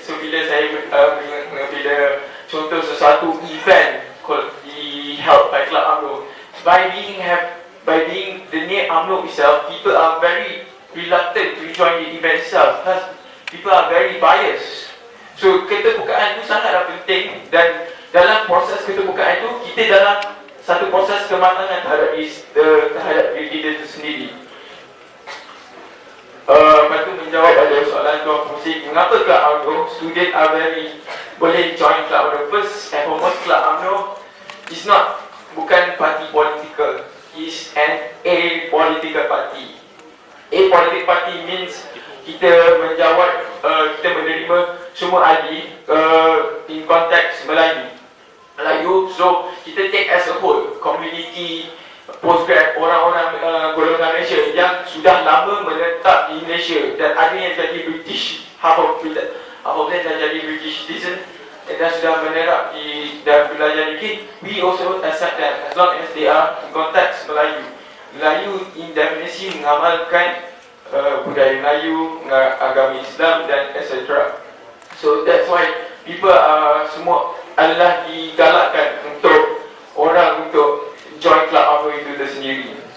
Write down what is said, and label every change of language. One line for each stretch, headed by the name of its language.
English: So
Malay: bila saya bila contoh sesuatu
English: event held by Club UMNO, by being the name UMNO itself, people are very reluctant to join the event itself because people are very biased.
Malay: So keterbukaan itu sangatlah penting, dan dalam proses keterbukaan itu kita dalam satu proses kematangan terhadap diri kita itu sendiri. Lepas tu menjawab pada soalan Tuan Fusik, mengapa Club UMNO student are boleh join Club UMNO?
English: First and foremost, Club UMNO is
Malay: bukan parti
English: political, is an apolitical party. Apolitical party means
Malay: kita menjawab, kita menerima semua ahli in konteks Melayu, so kita
English: take as a whole,
Malay: community, postgrad, orang-orang golongan Malaysia yang sudah lama menetap di Malaysia, dan ada yang jadi British,
English: half of them
Malay: dah jadi British citizen dan sudah menerap dan belajar dikit.
English: We also accept them as long as they are in
Malay: konteks Melayu
English: in
Malay: definisi mengamalkan budaya Melayu, agama Islam dan
English: etc. So that's why people
Malay: semua adalah digalakkan untuk orang untuk join Club UMNO itu tersendiri.